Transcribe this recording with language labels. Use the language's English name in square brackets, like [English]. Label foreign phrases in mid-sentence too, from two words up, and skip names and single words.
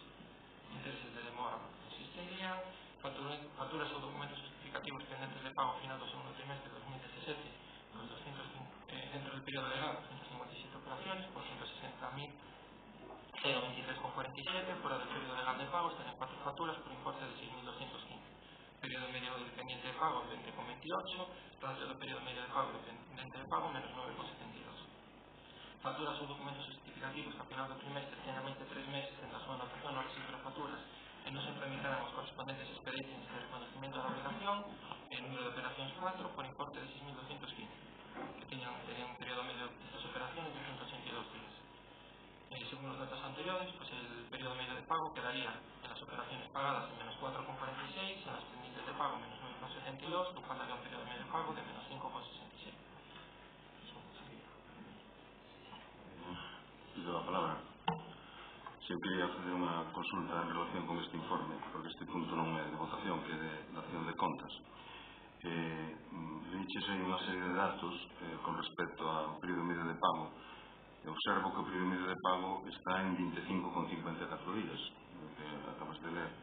[Spanish] Intereses de demora no existirían. Facturas o documentos justificativos pendentes de pago final del segundo trimestre de 2017, dentro del periodo legal, 257 operaciones por 160.023,47, fuera del periodo legal de pago estarían 4 facturas por importe de 6.215. Periodo medio del pendiente de pago 20,28, ratio del periodo medio de pago pendiente de pago menos 9,72. [Galician] facturas ou documentos justificativos que ao final do trimestre teñan máis de 3 meses en a súa anotación no registro de facturas e non se tramitarán os correspondentes expedientes de reconocimiento da obligación, [Spanish] el número de [Galician] operacións 4 por importe de 6.215, que teñan un período medio destas operaciones de 182 días. [Spanish] Según los datos anteriores, pues el periodo medio de pago quedaría en las operaciones pagadas en menos 4,46, en las pendientes de pago menos 9,72, lo cual daría un periodo medio de pago de menos 5,66. Pido la palabra. [Galician] Si eu quería facer unha consulta en relación con este informe, porque este punto non é de votación, que é de acción de contas. Liches aí unha serie de datos con respecto ao período medio de pago. Observo que o período medio de pago está en 25,54 días, que acabas de ler.